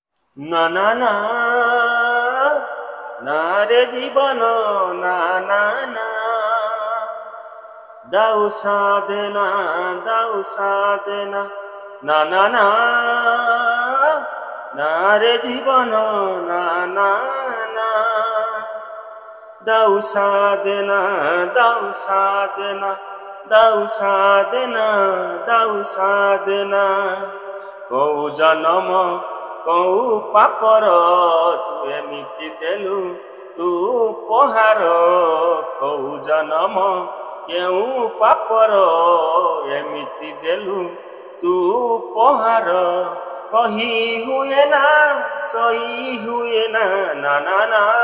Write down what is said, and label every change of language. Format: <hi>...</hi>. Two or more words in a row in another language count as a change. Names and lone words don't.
<bn>না না না না রে জীবন না না না দাও সাধনা দাও সাধনা না না না না রে জীবন না না না দাও সাধনা দাও সাধনা দাও সাধনা দাও সাধনা</bn> <or>କଉ ଜନମ କଉ ପାପର ତୁ ଏମିତି ଦେଲୁ ତୁ ଉପହାର କଉ ଜନମ କେଉଁ ପାପର ଏମିତି ଦେଲୁ ତୁ ଉପହାର କହି ହୁଏ ନା ସହି ହୁଏ ନା ନା ନା ନା</or>